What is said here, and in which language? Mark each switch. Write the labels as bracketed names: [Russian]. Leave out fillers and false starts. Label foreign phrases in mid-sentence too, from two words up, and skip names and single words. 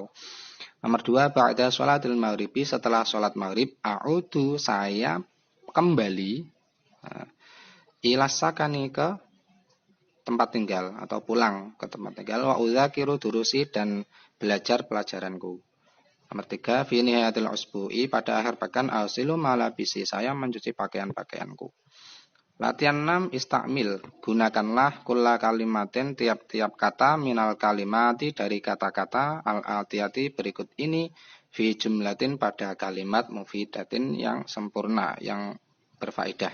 [Indonesian] Nomor 2, [Arabic] بعد صلاة المغرب, [Indonesian] setelah sholat maghrib, a'udu, saya kembali ilasakani, ke tempat tinggal atau pulang ke tempat tinggal, [Arabic] وأذاكر دروسي, [Indonesian] dan belajar pelajaranku. Nomor 3, [Arabic] في نهاية الأسبوع, [Indonesian] pada akhir pekan, [Arabic] أغسل ملابسي, [Indonesian] saya mencuci pakaian-pakaianku. Latihan 6, istakmil, gunakanlah [Arabic] كل كلمة, [Indonesian] tiap-tiap kata, [Arabic] من الكلمات, [Indonesian] dari kata-kata, al-atiyati, berikut ini, [Arabic] في جملة, [Indonesian] pada kalimat, mufidatin, yang sempurna, yang berfaedah.